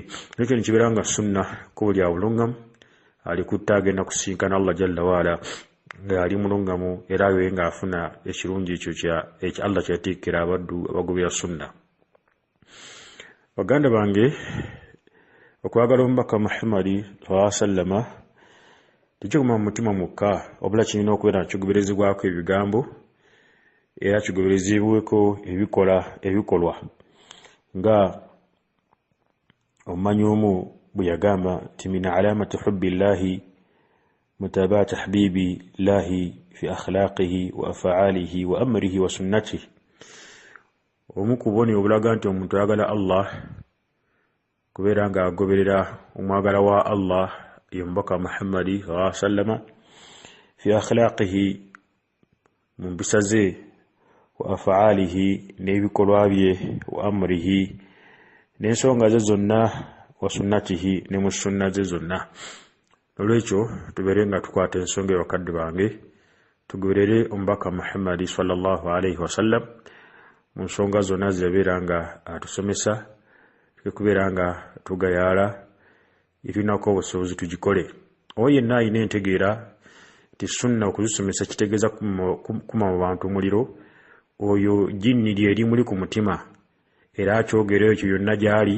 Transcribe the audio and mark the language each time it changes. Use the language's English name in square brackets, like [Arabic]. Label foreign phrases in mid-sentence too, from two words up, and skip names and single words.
[Ganda] Ekyo nikibeera nga sunna ekkubo lya bulungamu, alikutta agenda kusinkana Allah [Arabic] جل وعلا [Ganda] ng'ali mulungamu era abe ng'afuna ekirungi ekyo ekyo Allah kyatikkira abaddu abagobera sunna. Baganda bange, okwagala omubaka Muhammadi [Arabic] صلى الله عليه وسلم [Ganda] tekikoma mu mutima mukka, wabula kirina okubeera kigoberezebwako ebigambo era kigoberezebweko ebikolwa. Nga omumanyi omu bwe yagamba nti [Arabic] من علامات حب الله متابعة حبيب الله في أخلاقه وأفعاله وأمره وسنته. [Ganda] Omu ku bubonero obulaga nti omuntu ayagala Allah kubeera nga agoberera omwagala wa Allah ye mubaka Muhammadi [Arabic] صلى الله عليه وسلم في أخلاقه, [Ganda] mu mpisa ze, [Arabic] وأفعاله [Ganda] n'ebikolwa bye, [Arabic] وأمره [Ganda] n'ensonga ze zonna, [Arabic] وسنته [Ganda] ne mu sunna ze zonna. Olwekyo tubeere nga tukwata ensonga bakadde bange, tugoberere omubaka Muhammadi [Arabic] صلى الله عليه وسلم [Ganda] mu nsonga zonna zirabeera nga atusomesa, kubeera nga tugayaala etulinako obusobozi tugikole. Oyo yenna alina entegeera nti sunna okuzisomesa kitegeeza kuma mu bantu muliro, oyo jinni lyeri muli ku mutima era akyogera ekyo yonna gy'ali.